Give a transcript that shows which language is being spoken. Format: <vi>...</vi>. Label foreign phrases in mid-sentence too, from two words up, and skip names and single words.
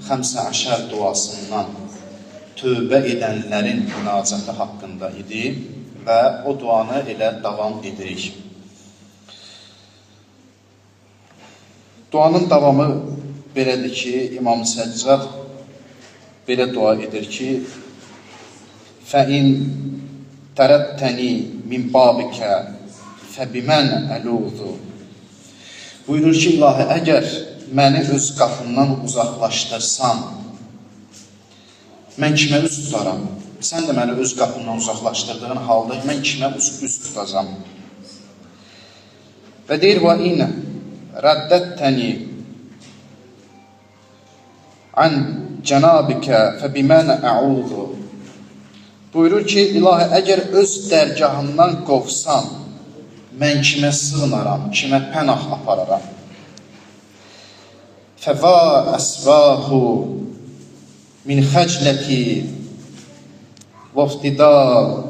<ar>خمسة عشر</ar> <az>duasından tövbə edənlərin münacatı haqqında idi və o duanı elə davam edirik. Duanın davamı belədir ki, İmam Səccad belə dua edir ki,</az> <ar>فَإِنْ تَرَدْتَنِي مِنْ بَابِكَ فَبِمَنْ أَلُوذُ</ar> <az>Buyurur ki, ilahi, əgər məni öz qapından uzaqlaşdırsan, mən kimə üz tutaram? Sən də məni öz qapından uzaqlaşdırdığın halda mən kimə üz tutacam? Və deyir,</az> <ar>وَإِنْ رَدَّتَّنِي عَنْ جَنَابِكَ فَبِمَنْ أَعُوذُ</ar> <az>Buyurur ki, ilahi, əgər öz dərgahından qovsan, mən kimə sığınaram, kimə pənah apararam?</az> <ar>فوا سوأتاه من خجلتي وافتضاحي.</ar>